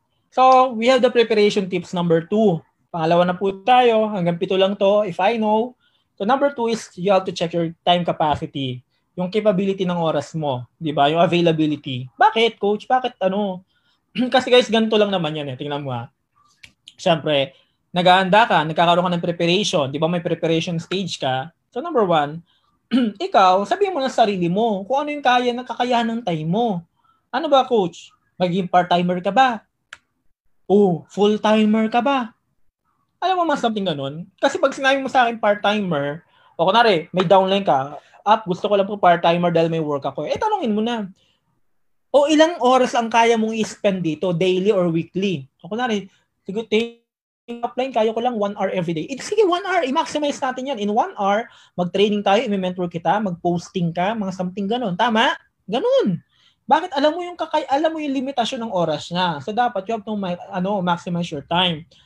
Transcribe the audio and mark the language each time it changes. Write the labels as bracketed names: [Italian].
[English] So, we have the preparation tips number 2. [Filipino] Pangalawa na po tayo. Hanggang 7 lang to, [English] if I know. So, number 2 is you have to check your time capacity. [Filipino] Yung capability ng oras mo. Di ba? Yung availability. Bakit, coach? Bakit ano? Kasi guys, ganito lang naman yan eh. Tingnan mo ha. Siyempre, nag-aanda ka, nagkakaroon ka ng preparation. Di ba may preparation stage ka? So, number 1, ikaw, sabihin mo na sa sarili mo kung ano yung kakayahan ng time mo. Ano ba, coach? Maging part-timer ka ba? O full-timer ka ba? Alam mo mas something ganun? Kasi pag sinabi mo sa akin part-timer, o kunwari, may downline ka, gusto ko lang po part-timer dahil may work ako. Tanongin mo na, o ilang oras ang kaya mong i-spend dito, daily or weekly? O kunwari, siguro, upline, kaya ko lang 1 hour every day. Sige, 1 hour, i-maximize natin yan. In 1 hour, mag-training tayo, i-mentor kita, mag-posting ka, mga something ganun. Tama? Ganun. Bakit? Alam mo yung limitasyon ng oras niya. [English] So dapat you have to maximize your time.